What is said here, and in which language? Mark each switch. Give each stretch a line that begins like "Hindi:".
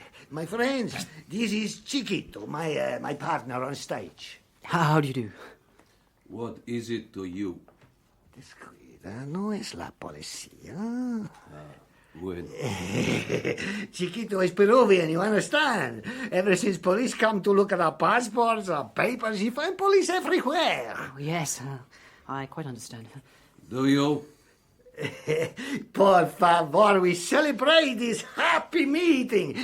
English: My friends, this is Chiquito, my partner on stage. How do you do? What is it to you?
Spanish: Descuida, no es la policía.
English: When Chiquito is Peruvian, you understand? Ever since police come to look at our passports, our papers, you find police everywhere. Oh, yes, I quite understand. do you?
Spanish: Por favor,
English: we celebrate this happy meeting.